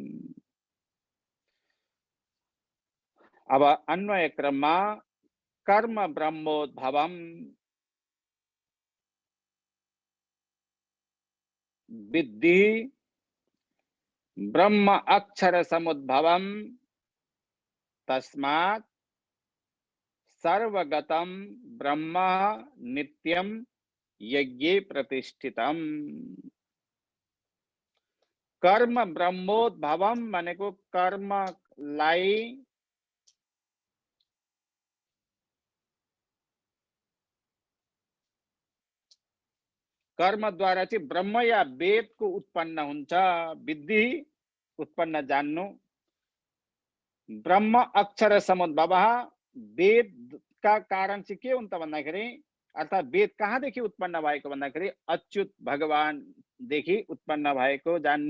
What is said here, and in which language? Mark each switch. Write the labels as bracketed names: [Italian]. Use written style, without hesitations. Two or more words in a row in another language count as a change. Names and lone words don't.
[Nepali] अब अन्वय क्रममा [Sanskrit] कर्म ब्रह्मोद्भवम् विद्धि ब्रह्म अक्षर समुद्भवम् तस्मात् सर्वगतं ब्रह्म नित्यं यज्ञे प्रतिष्ठितम्। कर्म ब्रह्मोद्भवम् [Nepali] भनेको कर्मलाई कर्मद्वारा चाहिँ ब्रह्म या वेदको उत्पन्न हुन्छ। विद्धि उत्पन्न जान्नु, [Sanskrit] ब्रह्म अक्षर समुद्भव [Nepali] वेदका कारण चाहिँ के हुन् त भन्दाखेरि, अर्थात् वेद कहाँदेखि उत्पन्न भएको भन्दाखेरि अच्युत भगवानदेखि उत्पन्न भएको जान्नु।